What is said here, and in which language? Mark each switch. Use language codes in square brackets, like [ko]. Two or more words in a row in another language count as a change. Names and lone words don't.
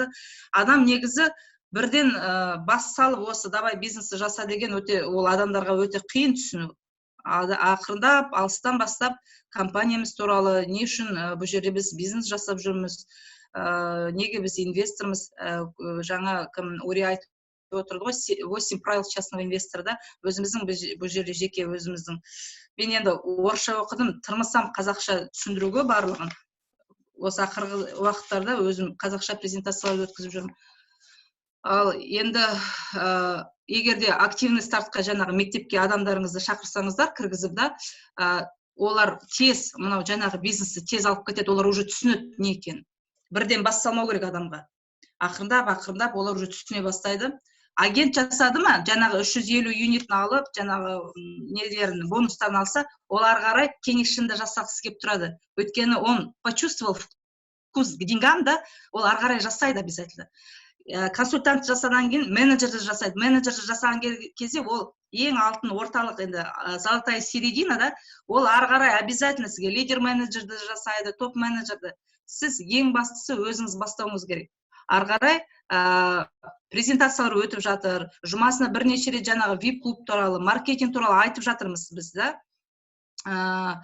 [kk] Адам негізі бірден бас салып осы давай бизнесті жаса деген ол адамдарға өте қиын түсіну. Ақырындап, алыстан бастап компаниямыз туралы, не үшін бұл жерде біз бизнес жасап жүрміз, неге біз инвестормыз, жаңа кім Ури айтып отырды ғой 8 правил частного инвестора, өзіміздің бұл жерде жеке өзіміздің. Мен енді орысша оқыдым, тырмысам қазақша түсіндіруге барлығын. Осы ақырғы уақыттарда өзім қазақша презентациялар өткізіп жүрмін. Ал енді егерде активный стартқа жаңағы мектепке адамдарыңызды шақырсаңыздар, кіргізіп да, олар тез, мынау жаңағы бизнесті тез алып кетеді, олар уже түсінеді не екен. Бірден бас салмау керек адамға. Ақырындап олар уже түсіне бастайды. Агент жасады ма, жаңағы 350 юнитін алып, жаңағы нелерін, бонустарын алса, олар қарай кеңесшінде жасақсы кеп тұрады. [ru] Өйткені он почувствовал вкус к деньгам, [kk] да, ол ары қарай жасайды обязательно. Консультант жасадан кейін менеджерді жасайды. Менеджерді жасаған кезде ол ең алтын орталық, енді [ru] золотая середина, [kk] да, ол ары қарай обязательно сізге лидер менеджерді жасайды, топ менеджерді. Сіз ең бастысы өзіңіз бастауыңыз керек. Ары қарай презентациялар өтіп жатыр, жұмасына бірнеше рет жаңағы VIP клуб туралы, маркетинг туралы айтып жатырмыз біз, да.